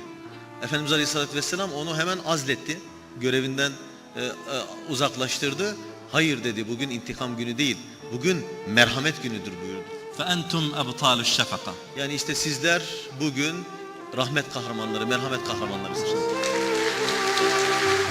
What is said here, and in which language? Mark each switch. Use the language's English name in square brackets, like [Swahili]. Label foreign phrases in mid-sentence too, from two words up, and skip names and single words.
[Turkish] Efendimiz Aleyhisselatü Vesselam onu hemen azletti. Görevinden uzaklaştırdı. Hayır dedi, bugün intikam günü değil. Bugün merhamet günüdür buyurdu. [Arabic] فأنتم أبطال الشفقة. [Turkish] Yani işte sizler bugün rahmet kahramanları, merhamet kahramanlarısınız.